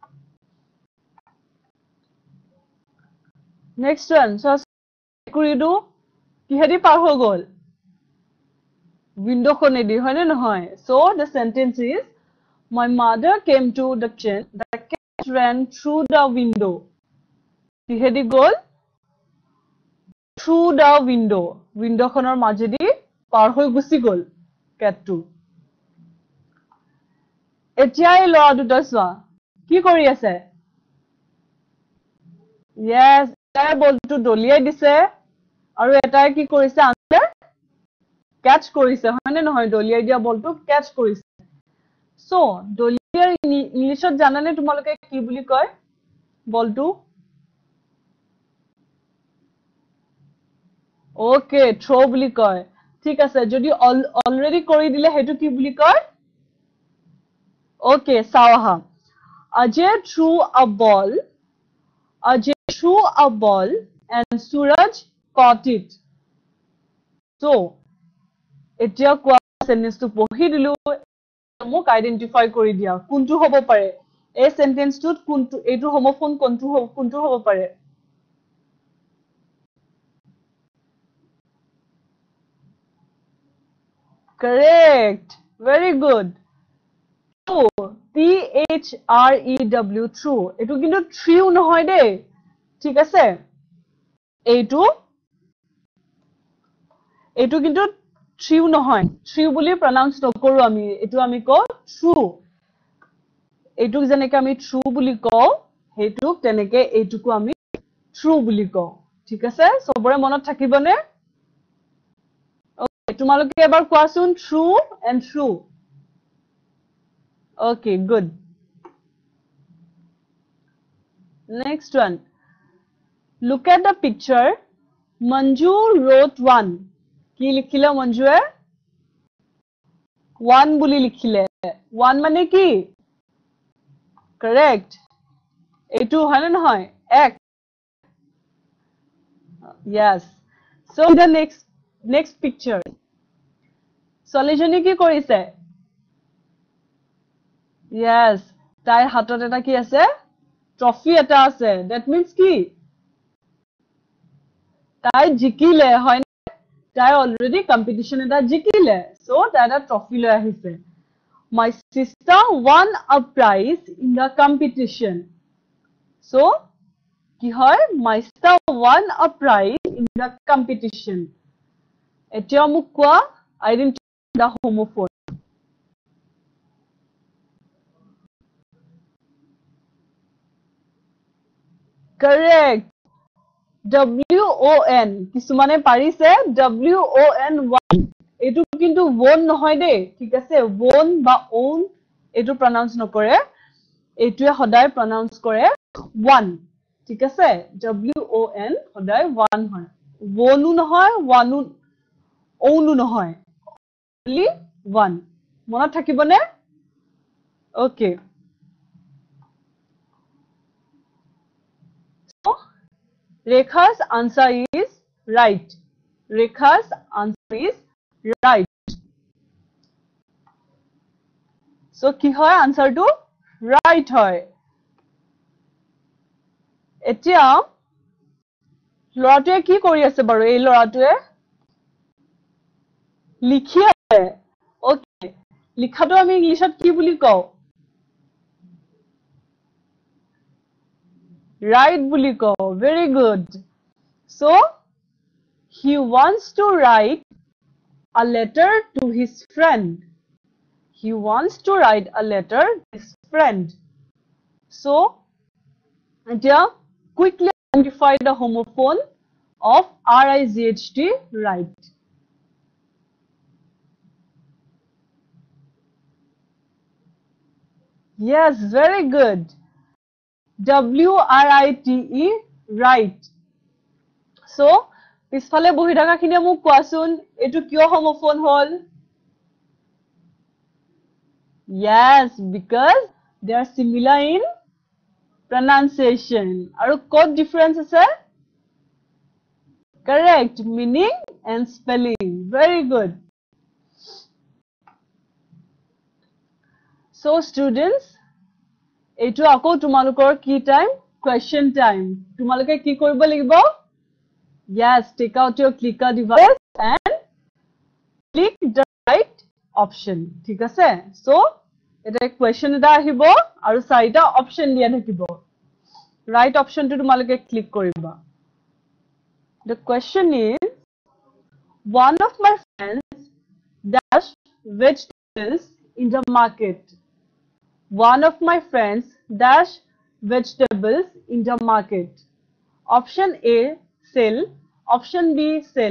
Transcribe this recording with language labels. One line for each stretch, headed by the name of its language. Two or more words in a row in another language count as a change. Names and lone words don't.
English: Next one. So,
Assamese: কুৰিদু কিহেদি পাৰ হৈ গল? Window খনেদি হয় নে নহয়?
English: So, the sentence is my mother came to the kitchen. The cat ran through the window.
Assamese: কিহেদি গল?
English: Through the window.
Assamese: Window খনৰ মাজেদি পাৰ হৈ গুচি গল কেটটো. এতিয়া এই ল'ৰা দুটা চোৱা কি কৰি আছে? Yes, এটাই বলটো দলিয়াই দিছে আৰু এটাই কি কৰিছে? আনচাৰ ক্যাচ কৰিছে হয় নে নহয়? দলিয়াই দিয়া বলটো ক্যাচ কৰিছে. So, দলিয়াৰ ইংলিছত জানানে তোমালোকে কি বুলি কয়? বলটো
English: Okay, throw
Assamese: বুলি কয় ঠিক আছে যদি already কৰি দিলে হেতু কি বুলি কয় Okay, চাও আহা
English: Ajay threw a ball and Suraj caught it so
Assamese: এতিয়া কোৱা sentence টো পঢ়ি দিলো মোক আইডেন্টিফাই কৰি দিয়া কোনটো হ'ব পাৰে এই সেন্টেন্স টোত কোনটো এইটো হোমোফোন কোনটো হ'ব পাৰে Correct.
English: Very good. True. T-H-R-E-W. True.
Assamese: এইটো কিন্তু true নহয় দেই ঠিক আছে এইটো কিন্তু true নহয় true বুলি pronounce নকৰো আমি এইটো আমি কওঁ true এইটোক যেনেকৈ আমি true বুলি কওঁ হেতুক তেনেকৈ এইটোকো আমি true বুলি কওঁ ঠিক আছে সবৰে মনত থাকিবনে Okay, তোমালোকে এবাৰ কোৱাচোন
English: true and true. Okay, good. Next one. Look at the picture. Manju wrote one.
Assamese: কি লিখিলে মঞ্জুৱে? One বুলি লিখিলে. One মানে কি? Correct. এইটো হয় না নহয়? এক.
English: Yes. So the next picture.
Assamese: ছোৱালীজনী কি কৰিছে? Yes. তাইৰ হাতত এটা কি আছে? Trophy এটা আছে.
English: That means
Assamese: কি? তাই জিকিলে হয় না? তাই already competition এটা জিকিলে. So তাই এটা trophy লৈ আহিছে.
English: My sister won a prize in the competition.
Assamese: So কি হয়?
English: My sister won a prize in the competition.
Assamese: এতিয়া মোক কোৱা
English: identify the homophone. Correct.
Assamese: W-O-N. কিছুমানে পাৰিছে
English: W-O-N won.
Assamese: এইটো কিন্তু won নহয় দেই ঠিক আছে won বা own এইটো pronounce নকৰে এইটোৱে সদায় pronounce কৰে one ঠিক আছে W-O-N সদায় one হয় wonu নহয় wanu ownu নহয়
English: only one
Assamese: মনত থাকিবনে Okay.
English: So Rekha's answer is right. Rekha's answer is right.
Assamese: So কি হয় answer টো right হয় এতিয়া ল'ৰাটোৱে কি কৰি আছে বাৰু এই ল'ৰাটোৱে লিখি আছে ওকে লিখাটো আমি ইংলিশত কি বুলি কওঁ write বুলি
English: কওঁ very good so he wants to write a letter to his friend he wants to write a letter to his friend so এতিয়া quickly identify the homophone of R-I-G-H-T write Yes, very good. W-R-I-T-E, right. So,
Assamese: পিছফালে বহি থাকাখিনিয়ে মোক কোৱাচোন এইটো কিয় homophone হল?
English: Yes, because they are similar in pronunciation.
Assamese: আৰু ক'ত difference আছে?
English: Correct, meaning and spelling. Very good. So, students,
Assamese: এইটো আকৌ তোমালোকৰ কি টাইম question time তোমালোকে কি কৰিব লাগিব
English: yes take out your clicker device and click the right option
Assamese: ঠিক আছে
English: so
Assamese: এটা question এটা আহিব আৰু চাৰিটা option দিয়া থাকিব
English: right option
Assamese: টো তোমালোকে click কৰিবা
English: the question is one of my friends dashed vegetables in the market One of my friends dashed vegetables in the market. Option A, sell. Option B, sell.